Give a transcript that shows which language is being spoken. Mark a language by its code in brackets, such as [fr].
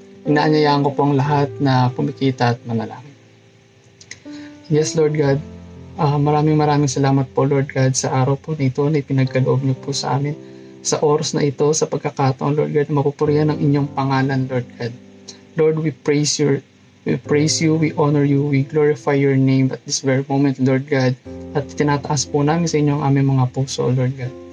[tl] Inaanyayaan ko po ang lahat na pumikita at manalangin. Yes, Lord God, maraming salamat po, Lord God, sa araw po na ito na ipinagkaloob niyo po sa amin. Sa oras na ito, sa pagkakataon, Lord God, mapupurihan ang inyong pangalan, Lord God. [en] Lord, we praise you, we honor you, we glorify your name at this very moment, Lord God. [tl] At tinataas po namin sa inyo ang aming mga puso, Lord God.